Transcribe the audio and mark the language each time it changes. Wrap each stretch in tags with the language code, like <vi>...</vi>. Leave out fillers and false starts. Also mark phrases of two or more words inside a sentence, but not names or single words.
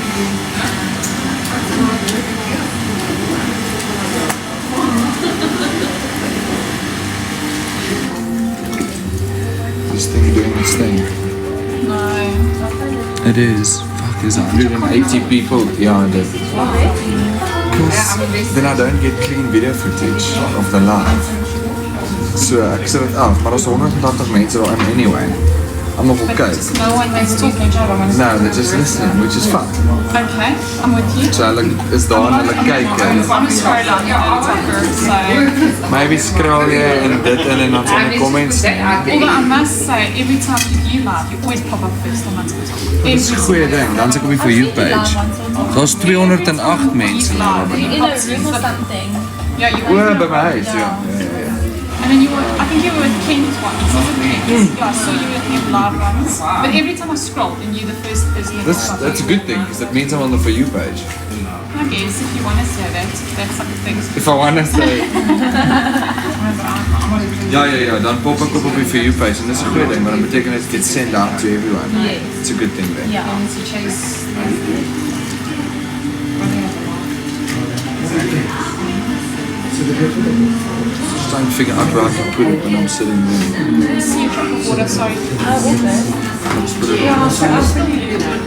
<en>This thing doing its thing. No. It is. Fuck, there's 180 people behind it. Because then I don't get clean video footage of the live.</en> <af>So ek sit dit af, maar daar's 180 mense daarin anyway.</af> <en>I'm not okay. Just no one is talking. No, they're just listening, which is fun. Okay, I'm with you.</en> <af>So hulle is daar en hulle kyk en</af> <en>I'm a scroll on TikToker, so.</en> <af>maybe scroll jy en dit in en dan sal die comments nie.</af> <en>Although I must say, every time you live, you always pop up first on my TikTok.</en> <af>Dit is 'n goeie ding, dan se ek op die For You page. Daar's 208 mense daar binne.</af> <en>In a room or something. Yeah, you O,</en> <af>by my huis, ja.</af> <en>And then you were, I think you were with Kent once, wasn't it? Yeah, I saw you with him live once. But every time I scrolled, and you're the first person that popped up. That's a good thing, because that means I'm on the For You page. I guess if you want to say that, that's like a thing. If I want to say...</en> <af>Ja, dan pop ek op die For You page en dis 'n goeie ding, maar dat beteken</af> <en>it gets sent out to everyone. It's a good thing then. Yeah. Just trying to figure out where I can put it when I'm sitting there. See a drop of water, sorry. Just put it</en>